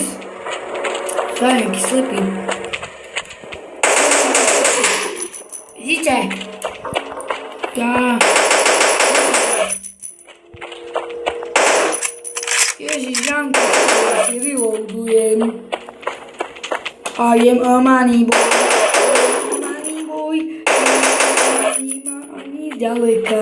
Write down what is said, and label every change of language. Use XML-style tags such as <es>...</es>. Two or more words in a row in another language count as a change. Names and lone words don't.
<sk>Čo je, jaký slepý. Vidíte? Ja. Ježiš, Janko, ja si reloadujem.</sk> <en>I am a money boy.</en> <sk>Nemá ani ďaleka.</sk>